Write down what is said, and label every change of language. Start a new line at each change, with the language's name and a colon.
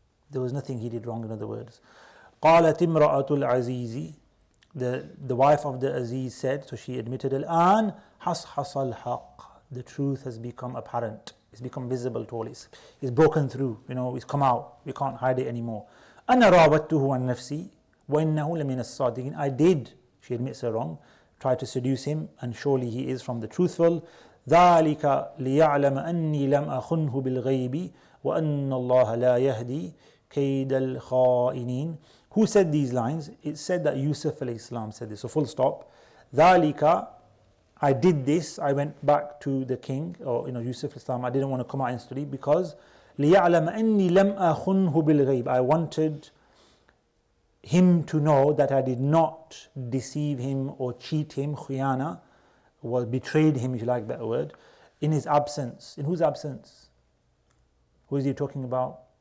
English: There was nothing he did wrong, in other words.
Arabic: قالت امرأة العزيز,
English: the wife of the Aziz said, so she admitted,
Arabic: الآن حصحص الحق,
English: the truth has become apparent, it's become visible to all, it's broken through, it's come out, we can't hide it anymore.
Arabic: أنا راودته عن نفسي وإنه لمن الصادقين,
English: I did, she admits her wrong, tried to seduce him, and surely he is from the truthful.
Arabic: ذلك ليعلم أني لم أخنه بالغيب وأن الله لا يهدي كيد الخائنين.
English: Who said these lines? It said that Yusuf alayhi salam said this, so full stop. ذلك, I did this, I went back to the king, or Yusuf alayhi salam, I didn't want to come out instantly because
Arabic: ليعلم أني لم أخنه بالغيب,
English: I wanted him to know that I did not deceive him or cheat him, khiyana, or betrayed him, if you like that word, in his absence. In whose absence? Who is he talking about?